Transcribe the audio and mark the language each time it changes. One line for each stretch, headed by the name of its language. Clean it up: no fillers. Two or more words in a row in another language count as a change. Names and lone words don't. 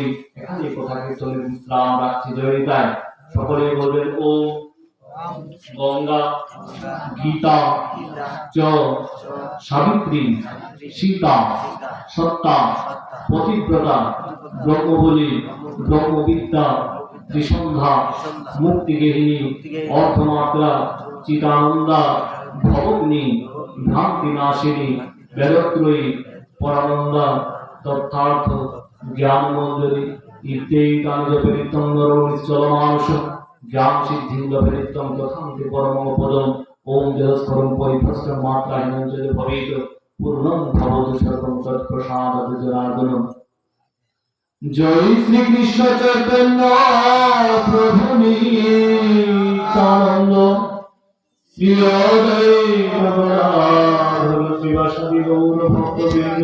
Bangla: এখানে কথা কীর্তনের বিশ্রাম রাখছি। জয় নিতাই। সকলে বলবেন
Sanskrit: ওম গঙ্গা গীতা চ সাবিত্রী সীতা সত্তা পতিব্রতা ব্রহ্মবলী ব্রহ্মবিদ্যা ত্রিসন্ধ্যা মুক্তিগেহিনী অর্ধমাত্রা চিতানন্দা ভবগ্নি ভ্রান্তি নাশিনী বেদত্রয়ী পরানন্দা তথার্থ জ্ঞানমঞ্জরি ইত্যেতানি জপেরিত্যং নরো নিশ্চলমাংশ জ্ঞান সিদ্ধিং জপেরিত্যং তথান্তি পরমং পদম। ওম জলস্ফরং পরিভ্রষ্টং মাত্রাহীনং চ ভবেৎ পূর্ণং ভবতু সর্বং তৎপ্রসাদাৎ জনার্দনম।
Bangla: জয় শ্রী কৃষ্ণ চৈতন্য প্রভু নিত্যানন্দ, শ্রী অদ্বৈত শিবাসাদি গৌর ভক্তবৃন্দ।